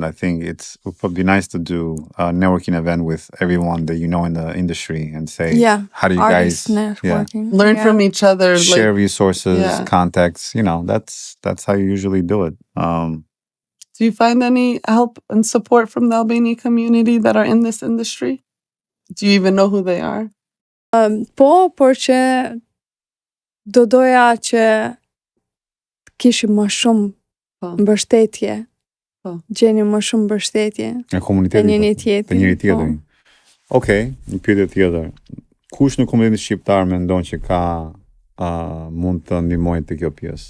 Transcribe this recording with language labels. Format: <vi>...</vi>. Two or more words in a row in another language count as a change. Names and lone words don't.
<en>I think it would be nice to do a networking event with everyone that you know in the industry and say, Yeah. how do you Artist guys networking. Learn Yeah. from each other. share resources, Yeah. contacts? You know, that's how you usually do it. Do you find any help and support from the Albanian community that are in this industry? Do you even know who they are?</en> <sq>Po, por që doja që kishim më shumë Po. mbështetje. Po. Gjeni më shumë mbështetje E te komunitetit. njëri Te tjetri. njëri po. tjetri. Okej, një pyetje tjetër. Kush në komunitetin shqiptar mendon që mund të ndihmojë te kjo pjesë?</sq>